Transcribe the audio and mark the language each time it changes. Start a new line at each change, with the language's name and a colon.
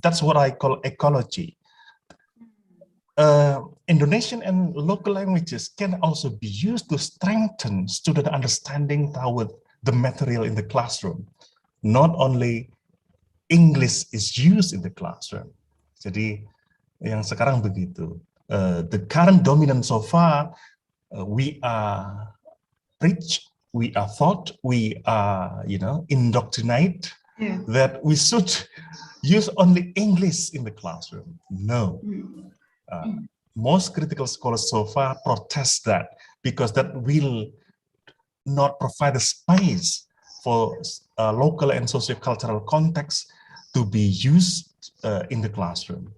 English: That's what I call ecology. Indonesian and local languages can also be used to strengthen student understanding toward the material in the classroom. Not only English is used in the classroom.
Indonesian: Jadi yang sekarang begitu.
English: The current dominant so far, we are preached, we are taught, we are, indoctrinate that we should use only English in the classroom. No. Most critical scholars so far protest that because that will not provide a space for local and socio-cultural context to be used in the classroom.